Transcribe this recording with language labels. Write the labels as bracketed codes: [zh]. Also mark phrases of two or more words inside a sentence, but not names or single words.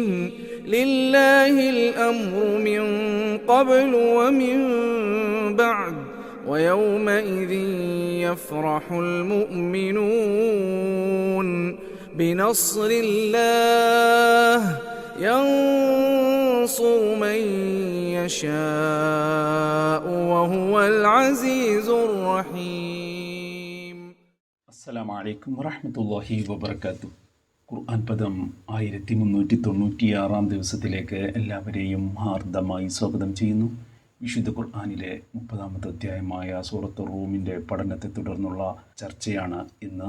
[ar] لله الأمر من قبل ومن بعد ويومئذ يفرح المؤمنون بنصر الله ينصر من يشاء وهو العزيز الرحيم. السلام عليكم ورحمة الله وبركاته. [ml] ഖുർആൻ പദം 1396 ദിവസത്തിലേക്ക് എല്ലാവരെയും ഹാർദമായി സ്വാഗതം ചെയ്യുന്നു. വിശുദ്ധ ഖുർആനിലെ 30-ാമത്തെ അധ്യായമായ സൂറത്ത് റൂമിൻ്റെ പഠനത്തെ തുടർന്നുള്ള ചർച്ചയാണ് ഇന്ന്.